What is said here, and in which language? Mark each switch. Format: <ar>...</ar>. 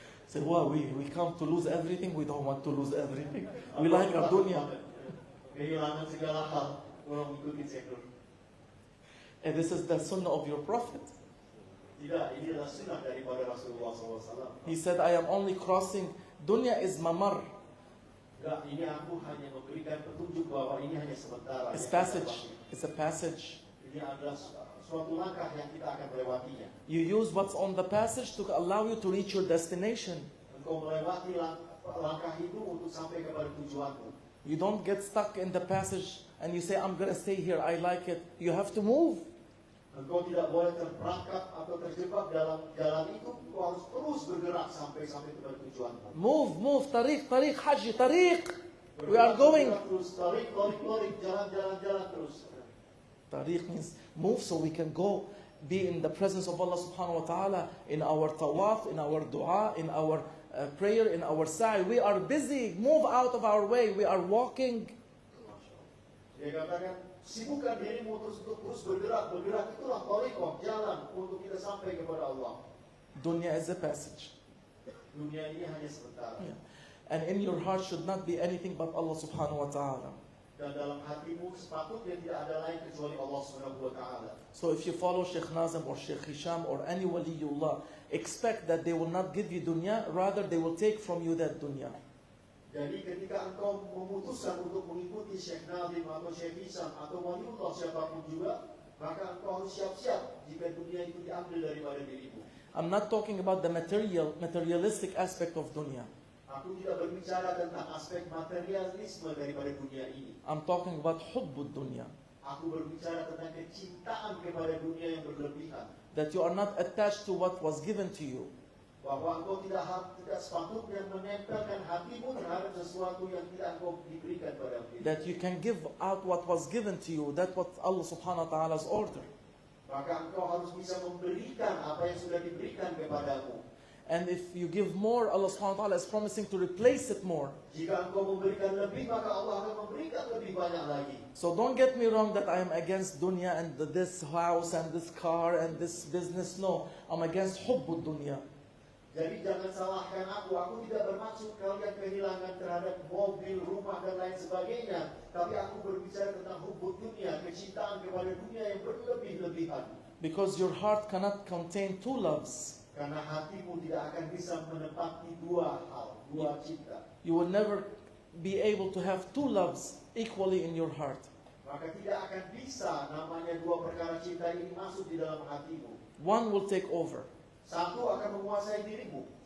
<en>Say, well, we come to lose everything, we don't want to lose everything. We like our dunya.</en> <id>Kehilangan segala hal, orang mengikuti Syekh Nur.</id> <en>And this is the sunnah of your prophet.</en> <id>Tidak, ini adalah sunnah daripada Rasulullah SAW.</id> <en>He said, I am only crossing, dunya is mamar.</en> <id>Enggak, ini aku hanya memberikan petunjuk bahwa ini hanya sementara.</id> <en>It's passage. It's a passage.</en> <id>Ini adalah suatu langkah yang kita akan melewatinya.</id> <en>You use what's on the passage to allow you to reach your destination.</en> <id>Engkau melewati langkah itu untuk sampai kepada tujuanmu.</id> <en>You don't get stuck in the passage and you say, I'm going to stay here, I like it. You have to move.</en> <id>Engkau tidak boleh terperangkap atau terjebak dalam jalan itu. Engkau harus terus bergerak sampai kepada tujuanmu.</id> <en>Move, tariq, haji, tariq. We are going.</en> <id>Terus, tarik, jalan terus.</id> <en>Tariq means move so we can go be in the presence of Allah subhanahu wa ta'ala in our tawaf, in our dua, in our prayer, in our sa'i. We are busy. Move out of our way. We are walking.</en> <id>Dia katakan, sibukkan dirimu untuk terus bergerak. Bergerak itulah tariqah, jalan untuk kita sampai kepada Allah.</id> <en>Dunya is a passage.</en> <id>Dunia ini hanya sementara.</id> <en>Yeah. And in your heart should not be anything but Allah subhanahu wa ta'ala.</en> <id>Dan dalam hatimu sepatutnya tidak ada lain kecuali Allah Subhanahu wa taala.</id> <en>So if you follow Sheikh Nazim or Sheikh Hisham or any waliullah, expect that they will not give you dunya, rather they will take from you that dunya.</en> <id>Jadi ketika engkau memutuskan untuk mengikuti Syekh Nazim atau Syekh Hisham atau waliullah siapapun juga, maka engkau harus siap-siap jika dunia itu diambil daripada dirimu.</id> <en>I'm not talking about the materialistic aspect of dunya.</en> <id>Aku tidak berbicara tentang aspek materialisme daripada dunia ini.</id> <en>I'm talking about hubbud dunya.</en> <id>Aku berbicara tentang kecintaan kepada dunia yang berlebihan.</id> <en>That you are not attached to what was given to you.</en> <id>Bahwa engkau tidak sepatutnya menempelkan hatimu terhadap sesuatu yang tidak engkau diberikan pada dirimu.</id> <en>That you can give out what was given to you. That's what Allah subhanahu wa ta'ala has ordered.</en> <id>Maka engkau harus bisa memberikan apa yang sudah diberikan kepadamu.</id> <en>And if you give more, Allah subhanahu wa ta'ala is promising to replace it more.</en> <id>Jika engkau memberikan lebih, maka Allah akan memberikan lebih banyak lagi.</id> <en>So don't get me wrong that I am against dunya and this house and this car and this business. No, I'm against hubbud dunya.</en> <id>Jadi jangan salahkan aku. Aku tidak bermaksud kalian kehilangan terhadap mobil, rumah dan lain sebagainya. Tapi aku berbicara tentang hubbud dunia, kecintaan kepada dunia yang berlebih-lebihan.</id> <en>Because your heart cannot contain two loves.</en> <id>Karena hatimu tidak akan bisa menempati dua hal, dua cinta.</id> <en>You will never be able to have two loves equally in your heart.</en> <id>Maka tidak akan bisa namanya dua perkara cinta ini masuk di dalam hatimu.</id> <en>One will take over.</en> <id>Satu akan menguasai dirimu.</id>